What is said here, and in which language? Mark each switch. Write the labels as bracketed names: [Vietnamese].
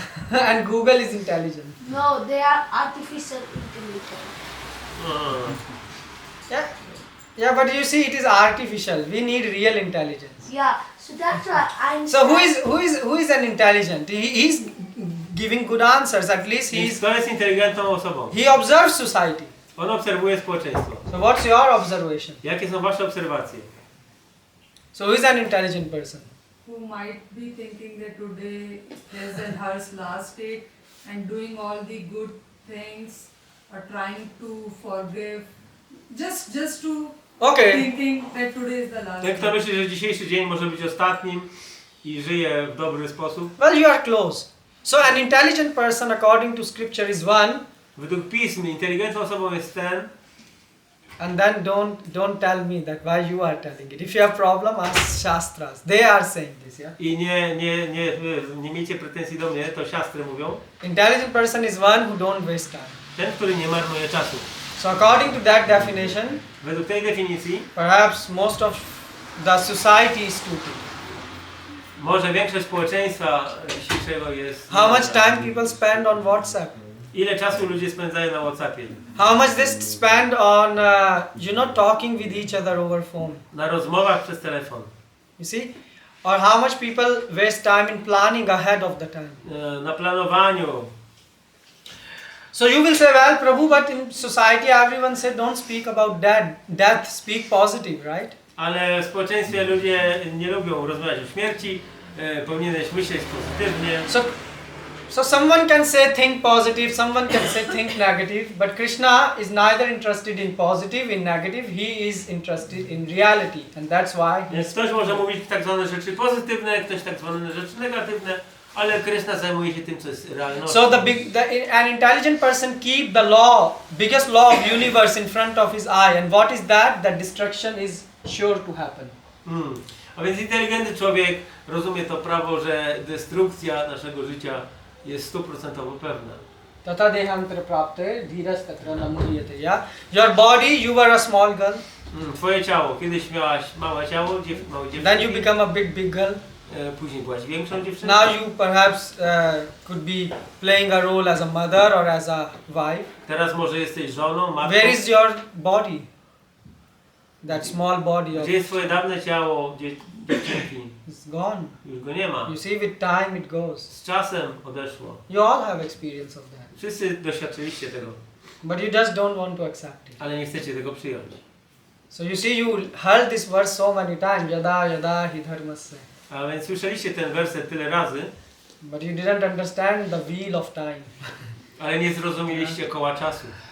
[English] And Google is intelligent. No, they are artificial intelligence. Hmm. Yeah, but you see, it is artificial. We need real intelligence. Yeah, so that's why I'm. So who is an intelligent? He's giving good answers. At least [Polish] Więc kto jest inteligentną osobą? [English] he observes society. [Polish] On obserwuje społeczeństwo. [English] So what's your observation? [Polish] Jakie są wasze obserwacje? [English] So who is an intelligent person? Who might be thinking that today his and her's last day and doing all the good things or trying to forgive, just to Okay. thinking that today is the last [Polish] Ten, kto [English] day. [Polish] myśli, że dzisiejszy dzień może być ostatnim i żyje w dobry sposób. [English] Well, you are close. So an intelligent person according to scripture is one, [Polish] Według pism inteligentną osobą jest ten, [English] and then don't tell me that why you are telling it. If you have problem, ask Shastras. They are saying this, yeah? [Polish] i nie miejcie pretensji do mnie, to siostry mówią. [English] Intelligent person is one who don't waste time. [Polish] Ten, który nie marnuje czasu. [English] So according to that definition, [Polish] Według tej definicji [English] perhaps most of the society is stupid. [Polish] może większość społeczeństwa dzisiejszego jest... [English] How much time people spend on WhatsApp? [Polish] Ile czasu ludzie spędzają na WhatsAppie? [English] How much they spend on, talking with each other over phone? [Polish] Na rozmowach przez telefon. [English] You see? Or how much people waste time in planning ahead of the time? [Polish] Na planowaniu. [English] So you will say, well, Prabhu, but in society everyone said don't speak about death, speak positive, right? [Polish] Ale w społeczeństwie ludzie nie lubią rozmawiać o śmierci. Powinieneś myśleć pozytywnie. [English] So someone can say think positive, someone can say think negative, but Krishna is neither interested in positive, in negative, he is interested in reality, and that's why. [Polish] Więc ktoś może mówić tak zwane rzeczy pozytywne, ktoś tak zwane rzeczy negatywne, ale Krishna zajmuje się tym, co jest realnością. [English] So an intelligent person keep the biggest law of universe in front of his eye, and what is that? That destruction is sure to happen. [Polish] A więc inteligentny człowiek rozumie to prawo, że destrukcja naszego życia jest 100% pewna. [Sanskrit] Tata dehantra prapte dhiras tatra namudiyate. [English] Yeah? Your body, you were a small girl. [Polish] Twoje ciało, kiedyś miałaś małe ciało, małe dziewczynki. [English] Then you become a big girl. [Polish] Później byłaś większą dziewczyną. [English] Now you perhaps could be playing a role as a mother or as a wife. [Polish] Teraz może jesteś żoną, matką. [English] Where is your body? That small body of [Polish] Gdzie jest twoje dawne ciało, dziewczynki? [English] it's gone. [Polish] Już go nie ma. [English] You see, with time it goes. [Polish] Z czasem odeszło. [English] You all have experience of that. [Polish] Wszyscy doświadczyliście tego, [English] But you just don't want to accept it. [Polish] ale nie chcecie tego przyjąć. [English] So you see, you heard this verse so many times, [Sanskrit] yada yada hi dharmasya. [Polish] A więc słyszeliście ten werset tyle razy, [English] But you didn't understand the wheel of time. [Polish] ale nie zrozumieliście koła czasu.